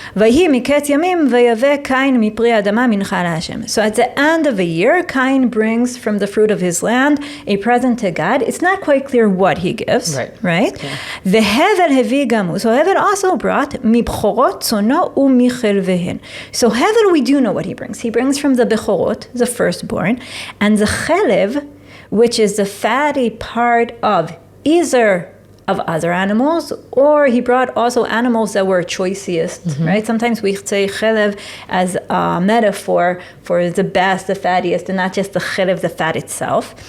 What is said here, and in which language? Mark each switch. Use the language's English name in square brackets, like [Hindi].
[Hebrew] ויהי מקץ ימים ויבא קין מפרי האדמה מנחה להשם. [English] So at the end of a year, Cain brings from the fruit of his land a present to God. It's not quite clear what he gives, right? [Hebrew] והבל הביא גם הוא. [English] So Hevel also brought [Hebrew] מבכורות צונו ומחלביהן. [English] So Hevel, we do know what he brings. He brings from the bechorot, the firstborn, and the chelev, which is the fatty part of either of other animals, or he brought also animals that were choicest, right? Sometimes we say chelev as a metaphor for the best, the fattiest, and not just the chelev, the fat itself.